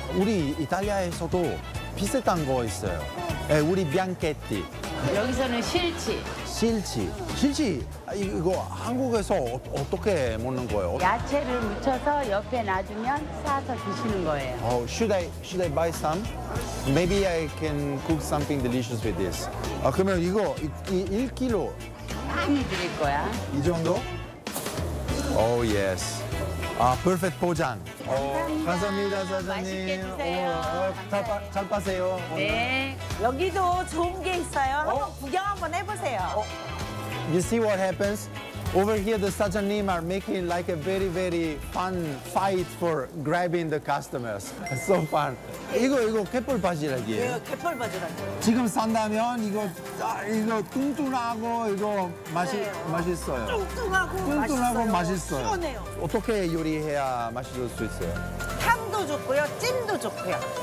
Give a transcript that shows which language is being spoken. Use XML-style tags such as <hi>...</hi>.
<ko>우리 이탈리아에서도 비슷한 거 있어요. 네, 우리 비앙케티. 여기서는 실치. 실치. 실치, 이거 한국에서 어떻게 먹는 거예요? 야채를 묻혀서 옆에 놔두면 싸서 드시는 거예요.</ko> <en>Oh, should I buy some? Maybe I can cook something delicious with this.</en> <ko>아, 그러면 이거 1kg. 많이 드릴 거야. 이 정도?</ko> <en>Oh yes.</en> <ko>아 perfect 포장. 감사합니다 사장님. 맛있게 드세요. 잘 파세요. 네. 여기도 좋은 게 있어요. 한번 구경 한번 해보세요.</ko> <en>You see what happens? Over here, the sajanim are making like a very, very fun fight for grabbing the customers. So fun.</en> <ko>이거 갯벌바지락이에요. 네, 갯벌바지락. 지금 산다면 이거 뚱뚱하고 이거 맛있어요. 뚱뚱하고 맛있어요. 시원해요. 어떻게 요리해야 맛있을 수 있어요? 탕도 좋고요, 찜도 좋고요.</ko>